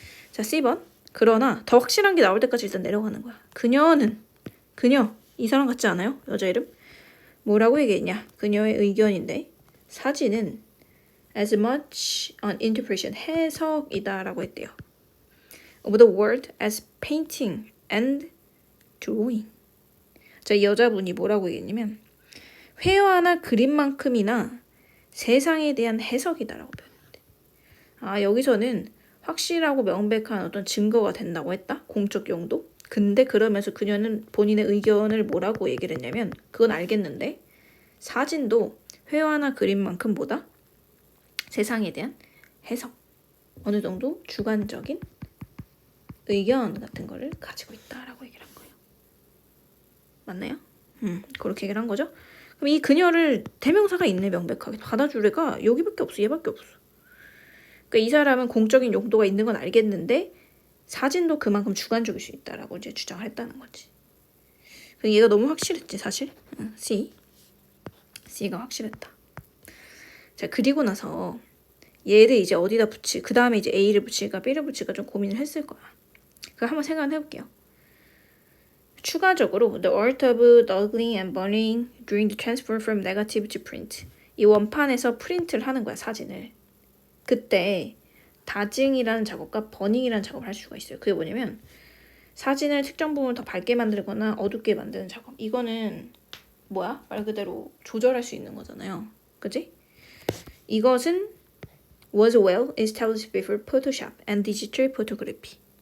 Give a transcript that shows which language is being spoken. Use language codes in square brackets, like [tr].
[ko] 자, C번 그러나 더 확실한 게 나올 때까지 일단 내려가는 거야. 그녀 이 사람 같지 않아요? 여자 이름? 뭐라고 얘기했냐? 그녀의 의견인데 사진은 [en] as much an interpretation [ko] 해석이다 라고 했대요. [en] of the world as painting and drawing. [ko] 자, 이 여자분이 뭐라고 얘기했냐면 회화나 그림만큼이나 세상에 대한 해석이다라고 표현했대. 아, 여기서는 확실하고 명백한 어떤 증거가 된다고 했다. 공적 용도. 근데 그러면서 그녀는 본인의 의견을 뭐라고 얘기를 했냐면 그건 알겠는데 사진도 회화나 그림만큼 보다 세상에 대한 해석, 어느 정도 주관적인 의견 같은 거를 가지고 있다라고 얘기를 한 거예요. 맞나요? 그렇게 얘기를 한 거죠. 그럼 이 그녀를 대명사가 있네. 명백하게 받아줄 애가 여기밖에 없어. 얘밖에 없어. 그러니까 이 사람은 공적인 용도가 있는 건 알겠는데 사진도 그만큼 주관적일 수 있다라고 이제 주장을 했다는 거지. 얘가 너무 확실했지 사실. C가 확실했다. 자, 그리고 나서 얘를 이제 어디다 그 다음에 이제 A를 붙일까 B를 붙일까 좀 고민을 했을 거야. 그거 한번 생각을 해볼게요. 추가적으로 [en] the art of juggling and burning during the transfer from negative to print. [ko] 이 원판에서 프린트를 하는 거야, 사진을. 그때 다징이라는 작업과 버닝이라는 작업을 할 수가 있어요. 그게 뭐냐면 사진을 특정 부분을 더 밝게 만들거나 어둡게 만드는 작업. 이거는 뭐야? 말 그대로 조절할 수 있는 거잖아요. 그치? 이것은 [en] was well established before Photoshop and digital photography.